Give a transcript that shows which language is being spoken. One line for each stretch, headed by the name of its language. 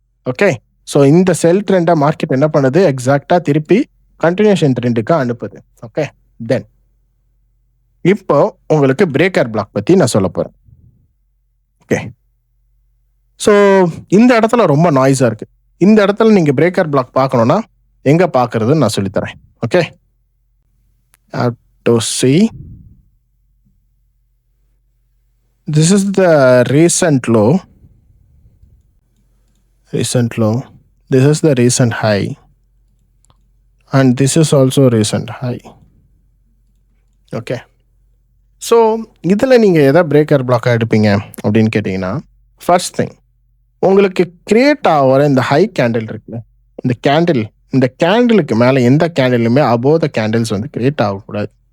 Tamil: Okay, so இந்த செல் ட்ரெண்டை market என்ன பண்ணுது, எக்ஸாக்டாக திருப்பி கண்டினியூஷன் ட்ரெண்டுக்கு அனுப்புது. ஓகே, தென் இப்போ உங்களுக்கு பிரேக்கர் பிளாக் பற்றி நான் சொல்ல போகிறேன். ஓகே, ஸோ இந்த இடத்துல ரொம்ப நாய்ஸாக இருக்குது. இந்த இடத்துல நீங்கள் பிரேக்கர் பிளாக் பார்க்கணுன்னா எங்கே பார்க்குறதுன்னு நான் சொல்லித்தரேன்.
English: Okay, to see this is the recent low, this is the recent high, and this is also recent high.
Tamil: Okay, so இதில் நீங்கள் எதை பிரேக்கர் பிளாக்காக எடுப்பீங்க அப்படின்னு கேட்டிங்கன்னா, ஃபர்ஸ்ட் திங் உங்களுக்கு கிரியேட் ஆகிற இந்த ஹை கேண்டில் இருக்குல்ல, இந்த கேண்டிலுக்கு மேலே எந்த கேண்டிலுமே
English: above the candles
Tamil: வந்து கிரியேட் ஆகக்கூடாது.